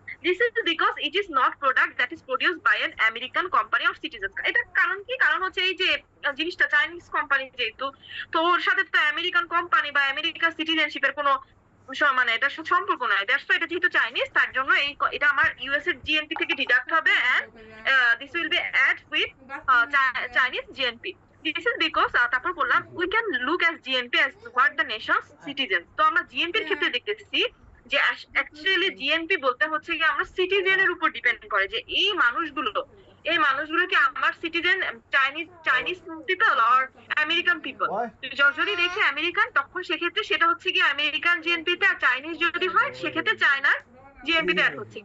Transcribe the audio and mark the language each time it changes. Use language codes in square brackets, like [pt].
[en] This is because it is not product that is produced by an American company or citizens. [bn] এটা কারণ কি? কারণ হচ্ছে এই যে জিনিসটা চাইনিজ কোম্পানি যেহেতু, তো ওর সাথে তো আমেরিকান কোম্পানি বা আমেরিকার সিটিজেনশিপের কোনো মানে এটা সম্পর্ক নাই। [en] that's why [bn] এটা যেহেতু চাইনিজ, তার জন্য এটা আমার ইউএস এর জিএনপি থেকে ডিডাক্ট হবে, [en] And this will be add with Chinese GNP. This is because [bn] তারপর বললাম [en] we can look as GNP as what the nation's citizens. [bn] তো আমরা জিএনপি এর ক্ষেত্রে দেখতেছি যে অ্যাকচুয়ালি জিএনপি বলতে হচ্ছে কি আমরা সিটিজেনের উপর ডিপেন্ড করে, যে এই মানুষগুলো কি আমার citizen Chinese people or American people. যদি দেখি আমেরিকান, তখন সেক্ষেত্রে সেটা হচ্ছে কি আমেরিকান জিএনপি তে, আর চাইনিজ যদি হয় সেক্ষেত্রে চায়নার জিএনপি তে অ্যাড হচ্ছে।